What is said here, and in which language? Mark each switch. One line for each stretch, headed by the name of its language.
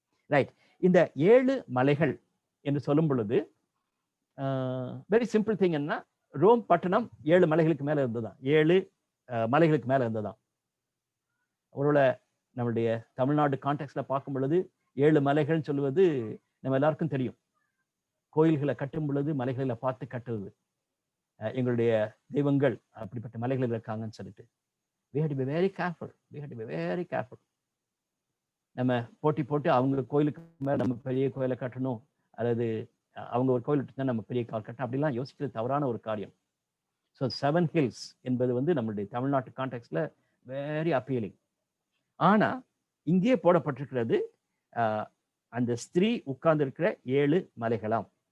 Tamil: Right, இந்த 7 மலைகள் என்று சொல்லும் பொழுது வெரி சிம்பிள் திங் என்ன, ரோம் பட்டணம் 7 மலைகளுக்கு மேல இருந்ததுதான், 7 மலைகளுக்கு மேல இருந்ததுதான். ஒருவேளை நம்மளுடைய தமிழ்நாடு கான்டெக்ட்ல பார்க்கும் பொழுது 7 மலைகள்னு சொல்லுவது நம்ம எல்லாருக்கும் தெரியும். கோயில்களை கட்டும் பொழுது மலைகளை பார்த்து கட்டுவது. எங்களுடைய தெய்வங்கள் அப்படிப்பட்ட மலைகளில் இருக்காங்கன்னு சொல்லிட்டு.
English: we had to be very careful. we had to be very careful.
Tamil: நம்ம போட்டி போட்டு அவங்க கோயிலுக்கு மேல நம்ம பெரிய கோயிலை கட்டணும், அல்லது அவங்க ஒரு கோயில் தான் நம்ம பெரிய கால் கட்டணும், அப்படிலாம் யோசிக்கிறது தவறான ஒரு காரியம். ஸோ 7 hills என்பது வந்து நம்மளுடைய தமிழ்நாட்டு கான்டெக்ட்ல வெரி அப்பீலிங். ஆனா இங்கே போடப்பட்டிருக்கிறது அந்த ஸ்திரீ உட்கார்ந்து இருக்கிற 7 மலைகளாம்.